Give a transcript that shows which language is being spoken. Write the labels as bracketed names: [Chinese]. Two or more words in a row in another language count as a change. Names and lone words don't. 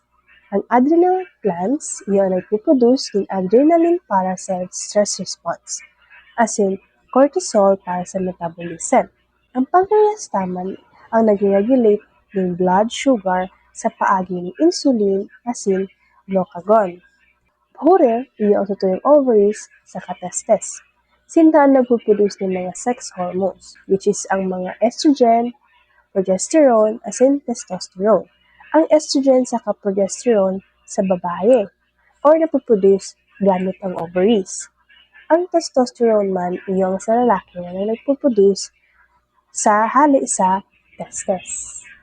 [Bikol] Ang adrenal glands, iyo ang nagpuproduce ng adrenaline para sa [English] stress response, [Bikol] asin cortisol para sa metabolism. Ang pancreas naman ang nag-regulate ng [English] blood sugar [Bikol] sa paagi ng insulin, asin glucagon. Hure, iyo ang tutuyong ovaries sa testes. Sinta ang nagpuproduce ng mga [English] sex hormones, which is [Bikol] ang mga estrogen, progesterone, asin testosterone. Ang estrogen sa progesterone sa babae or napoproduce gamit ang ovaries. Ang testosterone man iyong sa lalaki na nagpuproduce sa hali sa testes.